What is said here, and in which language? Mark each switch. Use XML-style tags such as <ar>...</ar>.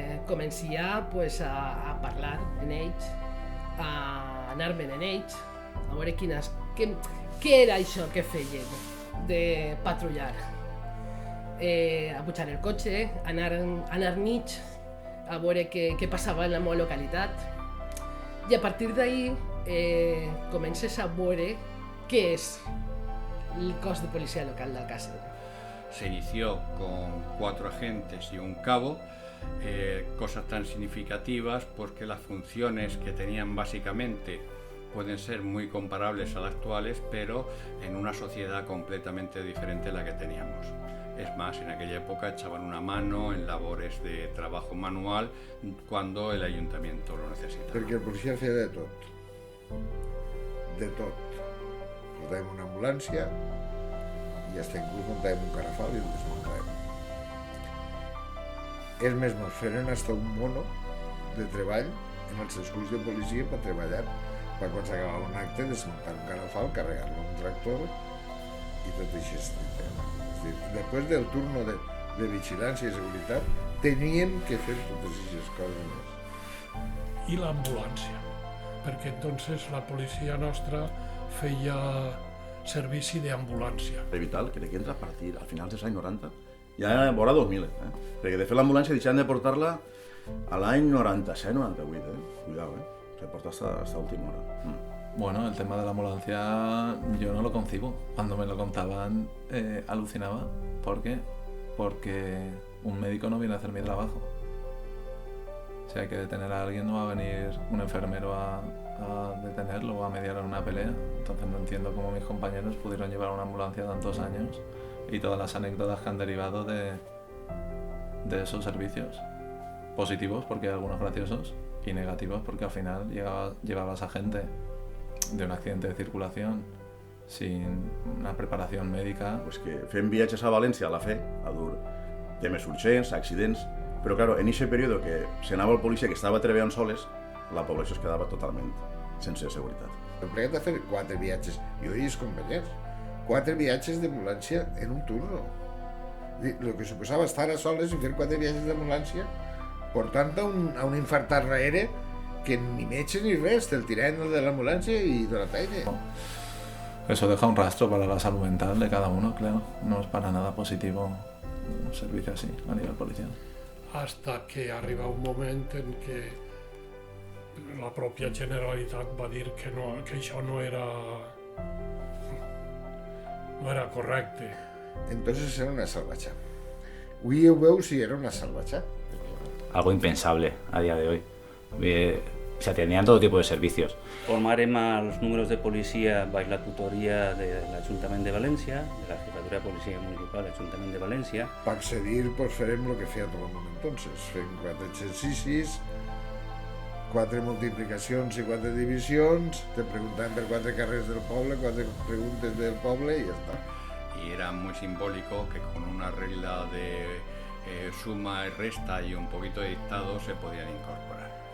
<ca>Començar a parlar amb ells, a anar-me'n amb ells, a veure què era això que feien de patrullar. A pujar el cotxe, anar nits, a veure què passava en la meva localitat. I a partir d'ahí comences a veure què és el cos de policia local d'Alcàsser.</ca> <es>Se inició con 4 agentes y un cabo, cosas tan significativas porque las funciones que tenían básicamente pueden ser muy comparables a las actuales, pero en una sociedad completamente diferente a la que teníamos. Es más, en aquella época echaban una mano en labores de trabajo manual cuando el ayuntamiento lo necesitaba.</es> <ca>Perquè el policia feia de tot. De tot. Portàvem una ambulància i fins inclús muntàvem un carafal i el desmuntàvem. Ells més nos feren hasta un mono de treball en els esculls de policia per treballar. Per quan s'acabava un acte, desmuntar un carafal, carregar-lo en un tractor i tot això. És dir, després del turno de vigilància i seguretat, teníem que fer totes aquestes coses més. I l'ambulància, perquè entonces la policia nostra feia servici d'ambulància. De Vital crec que entra a partir al final dels anys 90, ja vora 2000, perquè de fet l'ambulància deixaven de portar-la a l'any 97-98,</ca> <es>cuidado, se porta hasta última hora. Bueno, el tema de la ambulancia yo no lo concibo. Cuando me lo contaban alucinaba. ¿Por qué? Porque un médico no viene a hacer mi trabajo. Si hay que detener a alguien, no va a venir un enfermero a detenerlo o a mediar en una pelea. Entonces no entiendo cómo mis compañeros pudieron llevar una ambulancia tantos años y todas las anécdotas que han derivado de esos servicios. Positivos, porque hay algunos graciosos, y negativos, porque al final llevabas a gente de un accidente de circulación sin una preparación médica.</es> <ca>Pues que fem viatges a València a la fe, a dur temes urgents, accidents, però claro, en aquest període que s'anava el policia que estava treballant soles, la població es quedava totalment sense seguretat. Hem plegat a fer 4 viatges, jo i els companys, 4 viatges d'ambulància en un turno. El que suposava estar a soles i fer 4 viatges d'ambulància portant a un infartat darrere que ni metge ni res, te'l tiraven de l'ambulància i de la feina.</ca> <es>Eso deja un rastro para la salud mental de cada uno, claro. No es para nada positivo un servicio así a nivel policial.</es> <ca>Hasta que arriba un moment en què la pròpia Generalitat va dir que això no era correcte. Entonces era una salvatge. Avui ho veus si era una salvatge.</ca> <es>Algo impensable a día de hoy. Se atendían todo tipo de servicios.</es> <ca>Formarem els números de policia baix la tutoria de l'Ajuntament de València, de la Jefatura de Policia Municipal de l'Ajuntament de València. Per accedir, pues farem el que feia tot el món entonces. Fem 4 exercicis, 4 multiplicacions i 4 divisions, te preguntaven per 4 carrers del poble, 4 preguntes del poble i ja està.</ca> <es>Y era muy simbólico que con una regla de suma y resta y un poquito de dictado se podían incorporar.</es>